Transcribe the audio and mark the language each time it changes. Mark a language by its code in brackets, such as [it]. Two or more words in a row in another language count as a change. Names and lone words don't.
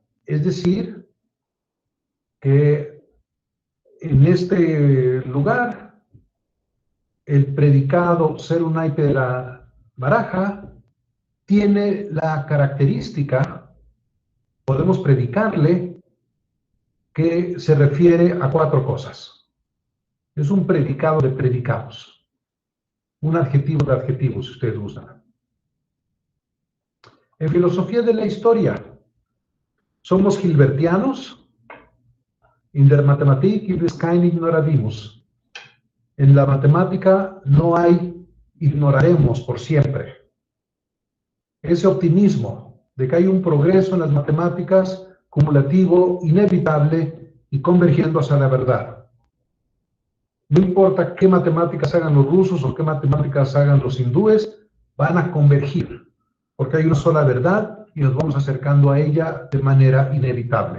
[es] Es decir, que en este lugar, el predicado ser un naipe de la baraja tiene la característica, podemos predicarle, que se refiere a 4 cosas. Es un predicado de predicados, un adjetivo de adjetivos, si ustedes gustan. En filosofía de la historia, somos gilbertianos. [de] In der Mathematik gibt es kein Ignorabimus. [es] En la matemática no hay ignoraremos por siempre. Ese optimismo de que hay un progreso en las matemáticas cumulativo, inevitable y convergiendo hacia la verdad. No importa qué matemáticas hagan los rusos o qué matemáticas hagan los hindúes, van a convergir, porque hay una sola verdad y nos vamos acercando a ella de manera inevitable.